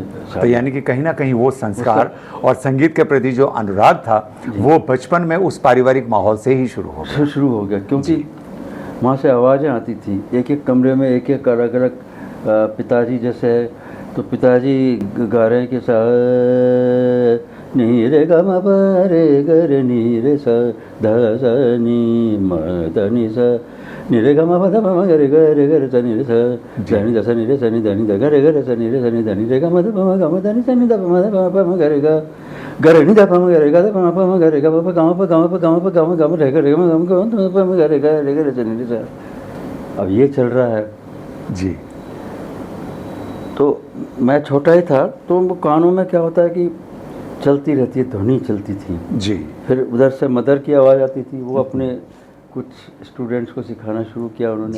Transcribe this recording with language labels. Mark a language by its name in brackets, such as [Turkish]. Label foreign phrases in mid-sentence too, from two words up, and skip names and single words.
[Hindi] तो यानी कि कहीं ना कहीं वो संस्कार और संगीत के प्रति जो अनुराग था वो बचपन में उस पारिवारिक माहौल से ही शुरू हो गया। क्योंकि वहाँ से आवाज़ें आती थी, एक एक कमरे में एक एक अलग अलग। पिताजी जैसे है तो पिताजी गा रहे हैं कि सा नी रे ग म प रे ग रे नी रे सा ध सा नी म ध नी सा नी रे ग म प ध प म ग रे सा नी रे सा ध नी द सा नी रे सा नी ध नी द ग रे सा नी रे सा नी ध नी रे ग म ध प म ग म ध नी सा नी द प म ध प म ग रे ग ग रे नी द प म ग रे ग द प म प म ग रे ग प ग म प ग म प ग म प ग म ग म रे ग रे म ग म ग म प म ग रे ग रे ग रे सा नी रे सा। अब ये चल रहा है जी। तो मैं छोटा ही था तो कानों में क्या होता है कि चलती रहती है, ध्वनि चलती थी जी। फिर उधर से मदर की आवाज़ आती थी, वो अपने कुछ स्टूडेंट्स को सिखाना शुरू किया उन्होंने।